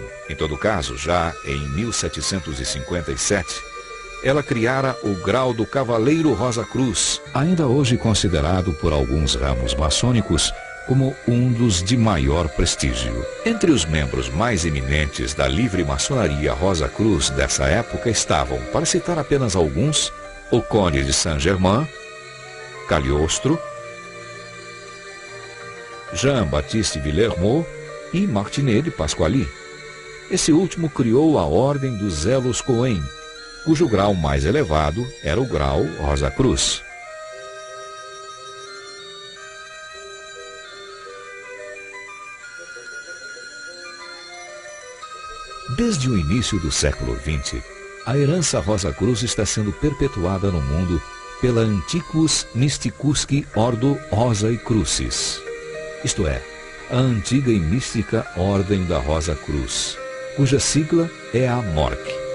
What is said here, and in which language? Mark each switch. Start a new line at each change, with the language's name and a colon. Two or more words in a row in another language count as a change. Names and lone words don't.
Portuguese: Em todo caso, já em 1757, ela criara o grau do Cavaleiro Rosa Cruz, ainda hoje considerado por alguns ramos maçônicos como um dos de maior prestígio. Entre os membros mais eminentes da livre maçonaria Rosa Cruz dessa época estavam, para citar apenas alguns, o Conde de Saint-Germain, Cagliostro, Jean-Baptiste Villermo e Martinet de Pasquali. Esse último criou a Ordem dos Zelos Cohen, cujo grau mais elevado era o grau Rosa Cruz. Desde o início do século XX, a herança Rosa Cruz está sendo perpetuada no mundo pela Antiquus Mysticusque Ordo Rosae Crucis, isto é, a antiga e mística Ordem da Rosa Cruz, cuja sigla é a MORC.